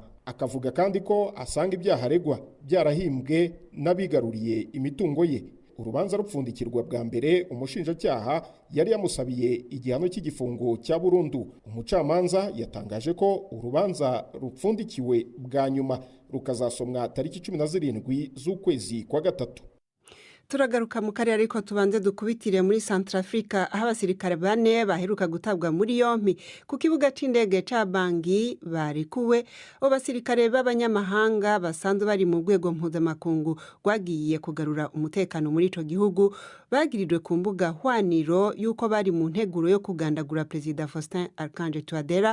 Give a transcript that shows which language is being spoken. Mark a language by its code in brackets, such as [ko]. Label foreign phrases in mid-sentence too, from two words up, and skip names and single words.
[rw] Akavuga kandi ko asanga ibyaha aregwa byarahimbwe n'abigaruriye imitungo ye. Urubanza rupfundikirwa bwa mbere umushinjacyaha yari yamusabiye igihano cy'igifungo cya burundu. Umucamanza yatangaje ko urubanza rupfundikiwe bwa nyuma rukazasomwa tariki 17 z'ukwezi kwa gatatu. [rn] Turagaruka mu karere ariko tubanze dukubitire muri Centrafrica aho abasirikare 4 baheruka gutabwa muri yompi ku kibuga c'indege ca Bangui barekuwe. Abo basirikare b'abanyamahanga basanzwe bari mu rwego mpuzamakungu rwagiye kugarura umutekano muri ico gihugu bagirijwe ku mbuga hwaniro yuko bari mu nteguro yo kugandagura Perezida Faustin Archange Touadera.